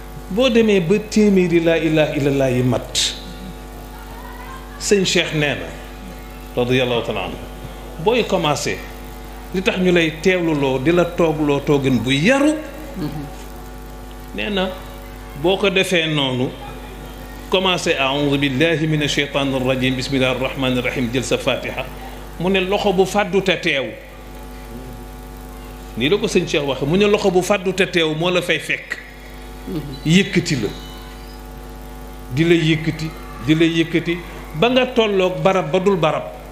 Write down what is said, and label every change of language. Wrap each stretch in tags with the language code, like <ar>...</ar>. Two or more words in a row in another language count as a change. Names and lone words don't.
<wo>Boo demee ba téeméeri</wo> <ar>لا إله إلا الله</ar> <wo>yi mat, sëñ Cheikh nee na,</wo> <ar>رضي الله تعالى عنه,</ar> <wo>booy commencé, li tax ñu lay teewluloo, di la toogloo toogin bu yaru, nee na, boo ko defee noonu, commencé,</wo> <ar>"أعوذ بالله من الشيطان الرجيم، بسم الله الرحمن الرحيم",</ar> <wo>jël sa Fatiha, mu ne loxo bu fàddu te teew. Nii la ko sëñ Cheikh waxe, mu ne loxo bu fàddu te teew moo la fay fekk. Yëkkati la. Di la yëkkati, di la yëkkati, ba nga tolloog barab ba dul barab.</wo>